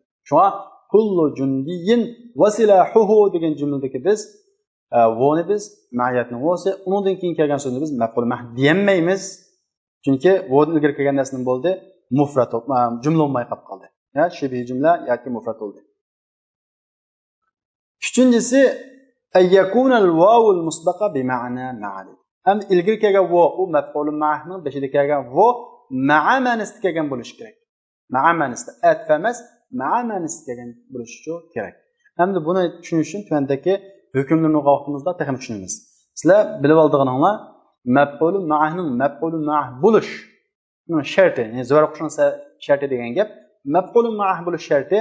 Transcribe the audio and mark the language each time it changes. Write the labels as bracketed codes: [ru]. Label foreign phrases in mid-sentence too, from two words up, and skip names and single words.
[uz] Shunga [ar] كل جندي وسلاحه [uz] degan jumladagi biz voni biz ma'iyatning o'zi, undan keyin kelgan so'zni biz [ar] مفعول معه [uz] deyolmaymiz. Chunki vod ilgirki kelgan narsa nima bo'ldi? Mufrad, jumla bo'lmay qolib qoldi. Ya shibih jumla yoki mufrad bo'ldi. [ar] Uchinchisi أن يكون الواو المسبوقة بمعنى مع. [uz] Ham ilgirki kelgan va u maf'ulun ma'hning beshida kelgan va ma'a ma'nosida kelgan bo'lishi kerak. Ma'a ma'nosida atf emas, ma'a ma'nosida kelgan bo'lishi kerak. Hamda buni tushunish uchun tuvandagi hukmlarni vaqtimizda texnik tushunamiz. Sizlar bilib olganinglar [ar] مفعول معه [uz] bo'lish sharti, ya'ni zivor qilishning sharti degan gap, [ar] مفعول معه [uz] bo'lish sharti.